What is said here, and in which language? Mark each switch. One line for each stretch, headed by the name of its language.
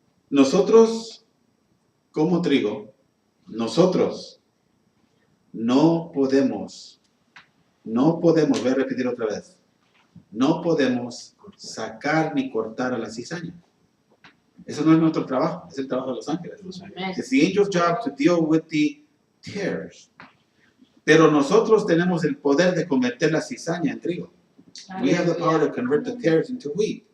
Spanish: Nosotros, como trigo, nosotros no podemos, voy a repetir otra vez, no podemos sacar ni cortar a la cizaña. Eso no es nuestro trabajo, es el trabajo de los ángeles. Amén.
English: It's the angel's job to deal with the tares.
Spanish: Pero nosotros tenemos el poder de convertir la cizaña en trigo.
English: We have the power to convert the tares into wheat.